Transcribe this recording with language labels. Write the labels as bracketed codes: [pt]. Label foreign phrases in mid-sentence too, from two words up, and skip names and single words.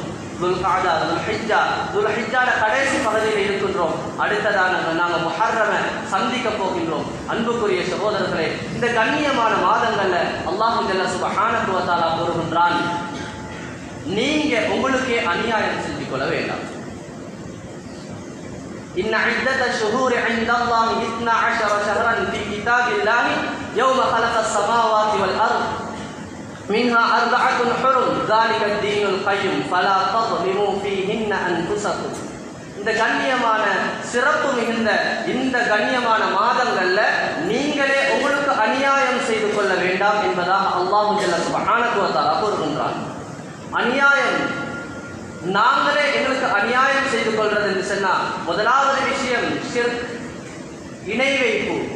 [ta] துல்காதா, துல்ஹிஜ்ஜாட கடைசி பகுதியில் இருக்கின்றோம். அடுத்ததாக நாங்கள் முஹர்ரமை சந்திக்க போகின்றோம். அன்புக்குரிய சகோதரர்களே, இந்த கண்ணியமான மாதங்கள்ல அல்லாஹ் [ar] جل سبحانه وتعالى [ta] கூறுகின்றான், நீங்க உங்களுக்கே அநியாயம் செஞ்சு கொள்ள வேண்டாம். [ar] إن عدة الشهور عند الله 12 شهرا في كتاب الله يوم خلق السماوات والأرض منها 4 حرم ذلك الدين القيم فلا تظلموا فيهن أنفسكم. [ta] இந்த கண்ணியமான சிறப்பு மிகுந்த இந்த கண்ணியமான மாதங்கள்ல நீங்களே உங்களுக்கு அநியாயம் செய்து கொள்ள வேண்டாம் என்பதாக அல்லாஹ் [ar] جل سبحانه وتعالى [ta] கூறுகின்றான். அநியாயம், நாங்களே எங்களுக்கு அநியாயம் செய்து கொள்றது என்று சொன்னா, முதலாவது விஷயம் ஷிர்க், இணை வைப்பு.